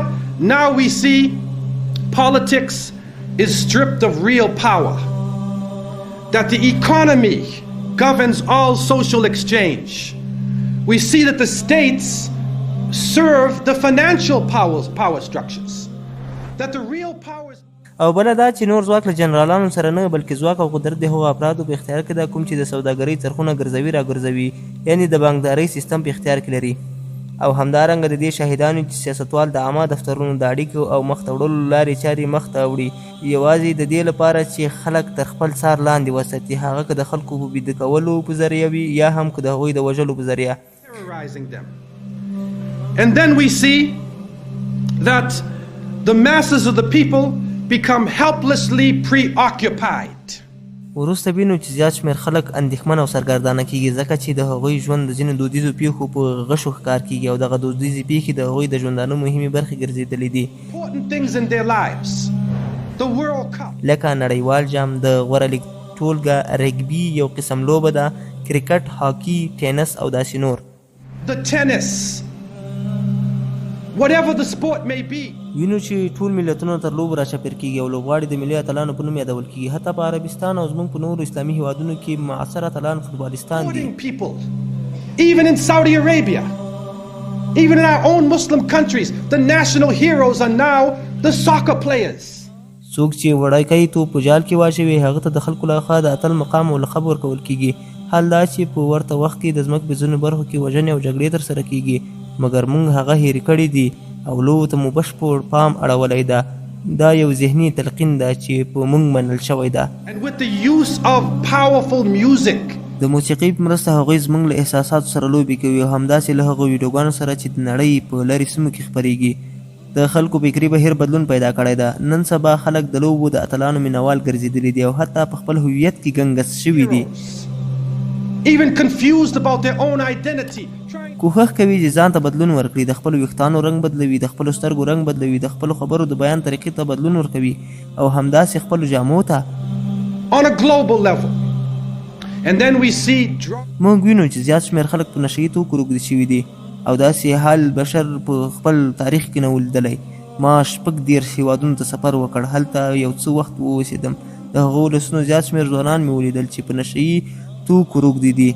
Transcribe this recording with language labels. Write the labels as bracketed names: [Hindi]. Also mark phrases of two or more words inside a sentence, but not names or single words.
[English] Now we see politics is stripped of real power, that the economy governs all social exchange. We see that the states serve the financial power structures, that the real powers. [Pashto] او بله دا چې نور ځواک له جنرالانو سره نه بلکې ځواک او قدرت د هغو افرادو په اختیار کې ده کوم چې د سوداګرۍ څرخونه ګرځوي راګرځوي، یعنې د بانکدارۍ سیستم په اختیار کې لري. او همدارنګه د دې شاهدانو چې سیاستوال د عامه دفترونو د اړیکو او مخته وړلو لارې چارې مخته وړي یوازې د دې لپاره چې خلک تر خپل څار لاندې وساتي، هغه که د خلکو په بیده کولو په ذریعه وي یا هم که د هغوی د وژلو په ذریعه. [English] And then we see that the masses of the people become helplessly preoccupied. [Pashto] وروسته وینو چې زیات شمېر خلک اندېښمن او سرګردانه کیږي ځکه چې د هغوی ژوند د ځینو دودیزو پیښو په غشو ښکار کیږي او دغه دودیزې پیښې د هغوی د ژوندانه مهمې برخې ګرځېدلې دي، لکه نړیوال جام، د غوره لیګ ټولګه، رګبي یو قسم لوبه ده، کرکټ، هاکي، ټینس او داسې نور. [English] The tennis whatever the sport may be. [Pashto] وینو چې ټول ملتونه تر لوبو راچاپېر کېږي او لوبغاړي د ملي اتلانو په نوم یادول کېږي. حتی په عربستان او زموږ په نورو اسلامي هیوادونو کې معاصر اتلان فوټبالیستان دي. [English] Supporting people, even in Saudi Arabia, even in our own Muslim countries, the national heroes are now the soccer players. [Pashto] څوک چې وړاکۍ توپ په جال کې واچوي هغه ته د خلکو له خوا د اتل مقام او لقب ورکول کېږي. حال دا چې په ورته وخت کې د ځمکې په ځینو برخو کې وژنې او جګړې ترسره کېږي، مګر موږ هغه هېرې کړي دي او لوبو ته مو بشپړ پام اړولی ده. دا یو ذهني تلقین ده چې په موږ منل شوی ده. [English] And with the use of powerful music, [Pashto] د موسیقۍ په مرسته هغوی زموږ له احساساتو سره لوبې کوي او همداسې له هغو ویډیوګانو سره چې د نړۍ په لرې سیمو کې خپرېږي د خلکو فکري بهیر بدلون پیدا کړی ده. نن سبا خلک د لوبو د اتلانو مینوال ګرځېدلي دي او حتی په خپل هویت کې ګنګس شوي دي. [English] even confused about their own identity. [Pashto] کوښښ کوي چې ځان ته بدلون ورکړي، د خپلو ویښتانو رنګ بدلوي، د خپلو سترګو رنګ بدلوي، د خپلو خبرو د بیان طریقې ته بدلون ورکوي او همداسې خپلو جامو ته. [English] On a global level. And then we see [Pashto] موږ وینو چې زیات شمېر خلک په نشه یي توکو روږدي شوي دي او داسې حال بشر په خپل تاریخ کې نه و لیدلی. ما 36 هیوادونو ته سفر وکړ، هلته یو څه وخت واوسېدم. د هغو ولسونو زیات شمېر ځوانان مې ولیدل چې په نشه یي توکو روږدي دي.